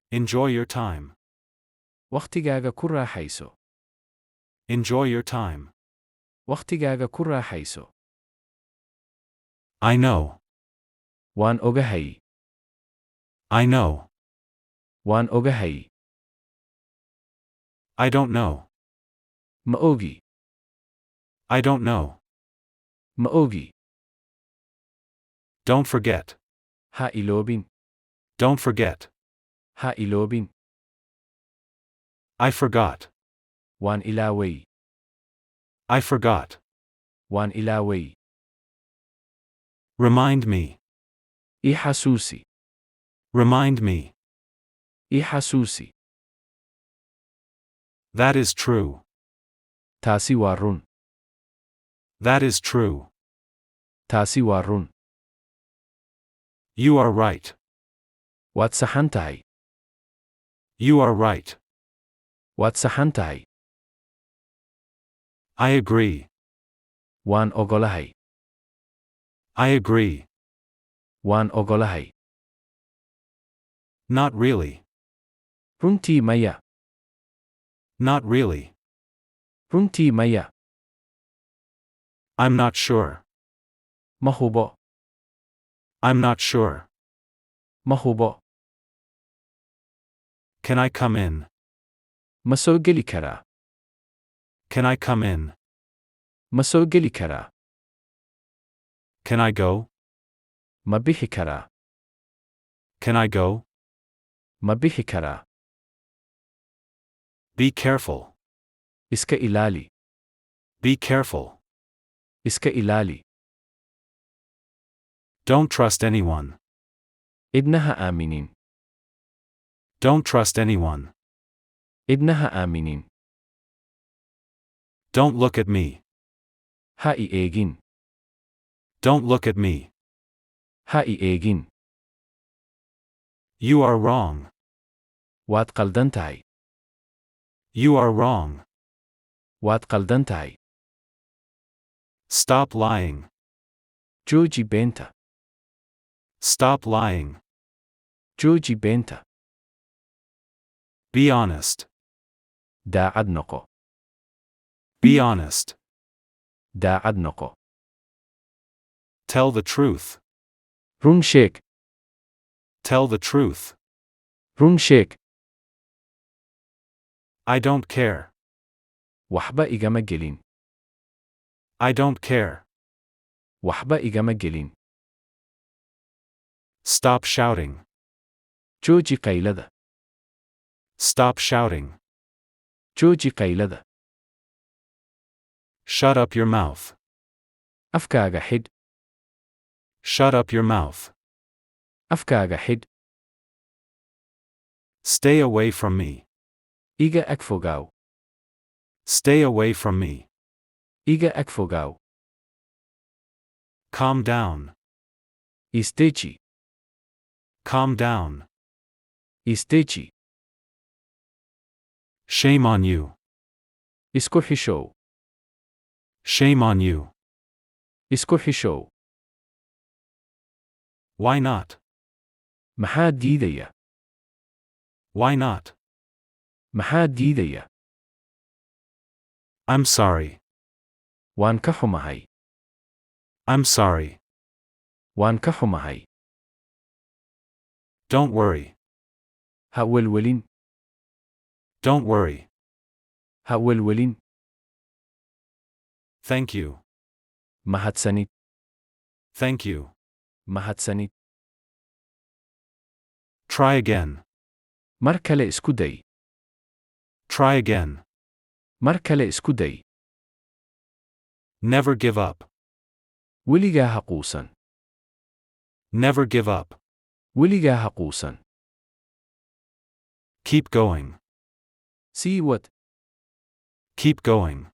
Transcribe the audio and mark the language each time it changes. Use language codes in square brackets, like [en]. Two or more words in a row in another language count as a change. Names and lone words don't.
[en] Enjoy your time. [so] Waqtigaaga ku raaxayso. [en] Enjoy your time. [so] Waqtigaaga ku raaxayso. [en] I know. [so] Waan ogahay. [en] I know. [so] Waan ogahay. [en] I don't know. [so] Ma ogi. [en] I don't know. [so] Ma ogi. [en] Don't forget. [so] Ha iloobin. [en] Don't forget. [so] Ha iloobin. [en] I forgot. [so] Waan ilaaway. [en] I forgot. [so] Waan ilaaway. [en] Remind me. [so] I xasuusi. [en] Remind me. [so] I xasuusi. [en] That is true. [so] Taasi waa run. [en] That is true. [so] Taasi waa run. [en] You are right. [so] Waad saxan tahay. [en] You are right. [so] Waad saxan tahay. [en] I agree. [so] Waan ogolahay. [en] I agree. [so] Waan ogolahay. [en] Not really. [so] Runtii maya. [en] Not really. [so] Runtii maya. [en] I'm not sure. [so] Ma hubo. [en] I'm not sure. [so] Ma hubo. [en] Can I come in? [so] Ma soo geli karaa. [en] Can I come in? [so] Ma soo geli karaa. [en] Can I go? [so] Ma bixi karaa. [en] Can I go? [so] Ma bixi karaa. [en] Be careful. [so] Iska ilaali. [en] Be careful. [so] Iska ilaali. [en] Don't trust anyone. [so] Idna ha aaminin. [en] Don't trust anyone. [so] Idna ha aaminin. [en] Don't look at me. [so] Ha i eegin. [en] Don't look at me. [so] Ha i eegin. [en] You are wrong. [so] Waad qaldan tahay. [en] You are wrong. [so] Waad qaldan tahay. [en] Stop lying. [so] Jooji beenta. [en] Stop lying. [so] Jooji beenta. [en] Be honest. [so] Daacad noqo. [en] Be honest. [so] Daacad noqo. [en] Tell the truth. [so] Run sheeg. [en] Tell the truth. [so] Run sheeg. [en] I don't care. [so] Waxba igama gelin. [en] I don't care. [so] Waxba igama gelin. [en] Stop shouting. [so] Jooji qaylada. [en] Stop shouting. [so] Jooji qaylada. [en] Shut up your mouth. [so] Afkaaga xidh. [en] Shut up your mouth. [so] Afkaaga xidh. [en] Stay away from me. [so] Iga ag fogaaw. [en] Stay away from me. [so] Iga ag fogaaw. [en] Calm down. [so] Isteji. [en] Calm down. [so] Isteji. [en] Shame on you. [so] Isku xishow. [en] Shame on you. [so] Isku xishow. [en] Why not? [so] Maxaa diidaya. [en] Why not? [so] Maxaa diidaya. [en] I'm sorry. [so] Waan ka xumahay. [en] I'm sorry. [so] Waan ka xumahay. [en] Don't worry. [so] Ha welwelin. [en] Don't worry. [so] Ha welwelin. [en] Thank you. [so] Mahadsanid. [en] Thank you. [so] Mahadsanid. [en] Try again. [so] Mar kale isku day. [en] Try again. [so] Mar kale isku day. [en] Never give up. [so] Weligaa ha quusan. [en] Never give up. [so] Weligaa ha quusan. [en] Keep going. [so] Sii wad. [en] Keep going.